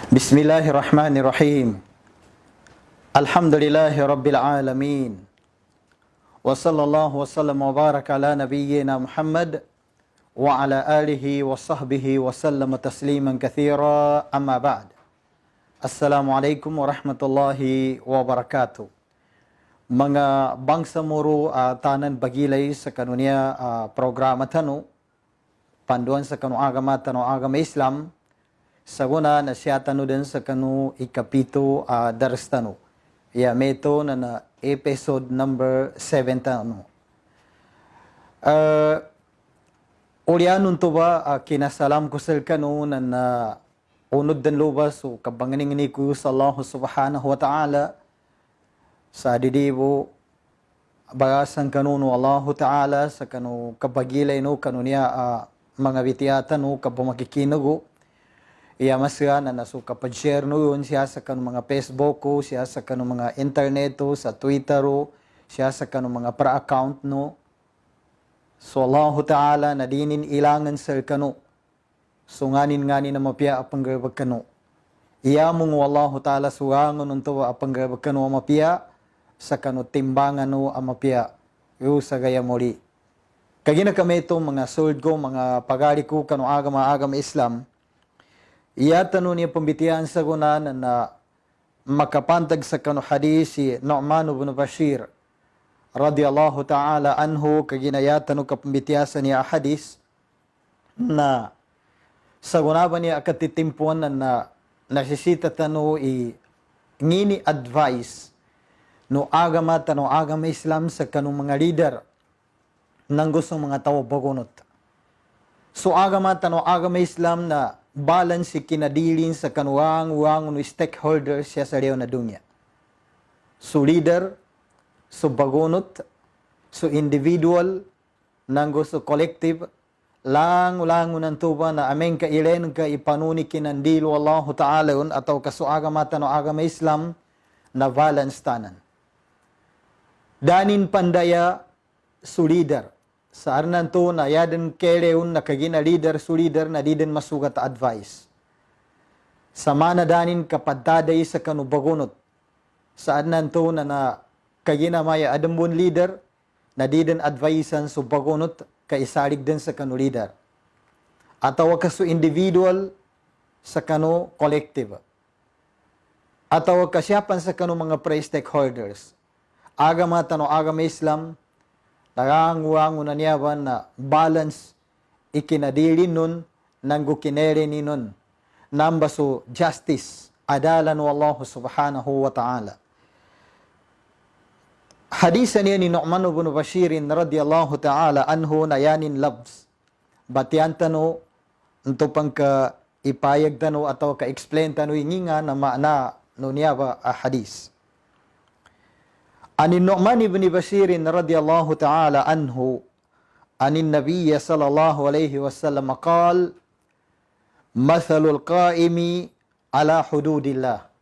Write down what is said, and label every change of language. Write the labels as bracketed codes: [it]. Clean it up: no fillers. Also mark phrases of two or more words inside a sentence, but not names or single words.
[ar] بسم الله الرحمن الرحيم. الحمد لله رب العالمين. وصلى الله وسلم وبارك على نبينا محمد وعلى آله وصحبه وسلم تسليما كثيرا أما بعد. السلام عليكم ورحمة الله وبركاته. [mdh] Mga bangsa muru tanan bagilay sa kanunia programa tanu, panduan sa kanu agama tanu agama Islam, saguna na siya tanu din sa kanu ikapito daras tanu. Ya meto na [en] episode number [mdh] 7 tanu. Ulianun to ba kinasalam ko sa kanu na unod dan lubas o kabanganing ni ko sa [ar] الله سبحانه وتعالى [mdh] sa didibo bagasan kanu no [ar] الله تعالى [mdh] sa kanu kabagilay no kanu niya mga bitiyatan no kabumakikinago. Iya masya na nasuka pag-share no yun siya sa kanong mga Facebook ko, siya sa kanong mga internet o, sa Twitter o, siya sa kanong mga pra-account no. So [ar] الله تعالى [mdh] na dinin ilangan sa kanu. So nganin na mapia apang garbag kanu. Iya mong [ar] الله تعالى [mdh] suwangon unto apang garbag kanu mapia sa kanu timbangan no mapia. Yu sa gaya muli. Kagina kami ito mga sold ko, mga pagari ko kanu agama Islam. Iya tanu niya pambitian sa gunan na makapantag sa kanu hadis si Nu'man ibn Bashir [ar] رضي الله تعالى عنه [mdh] kaginaya tanu kapambitiasan niya hadis na sa gunaban niya akatitimpuan na nasisita tanu ngini advice no agama tanu agama Islam sa kanu mga leader nang gusto mga tao bagunot. So agama tanu agama Islam na balance si kinadilin sa kanuang no stakeholders siya sa na dunya. So leader, so bagunot, so individual, nanggo so collective, lang ng tuba na ameng kailen ka ipanuni kinandilo [ar] الله تعالى [mdh] yun ataw kasuagamata no agama Islam na balance tanan. Danin pandaya so leader. Sa arnan to na yaden keleun na kagina leader su leader na diden masugat advice. Sa mana danin kapaddaday sa kanu bagunot. Sa arnan to na kagina maya adambun leader na diden advicean su bagunot kaisalig din sa kanu leader. Ataw kasu individual sa kanu collective. Ataw kasyapan sa kanu mga pre-stakeholders. Agama tano agama Islam Naranguang unanyawan na balance ikinadili nun nanggo kinere ni nun nambaso justice adalan wa [ar] الله سبحانه وتعالى. [mdh] Hadisan niya ni Nu'man ibn Bashir [ar] رضي الله تعالى عنه [mdh] na yanin labs. Batian tano ito pang ka ipayag tano atau ka explain tano nga na maana no niya ba hadis. [ar] عن النعمان بن بشير رضي الله تعالى عنه عن النبي صلى الله عليه وسلم قال مثل القائم على حدود الله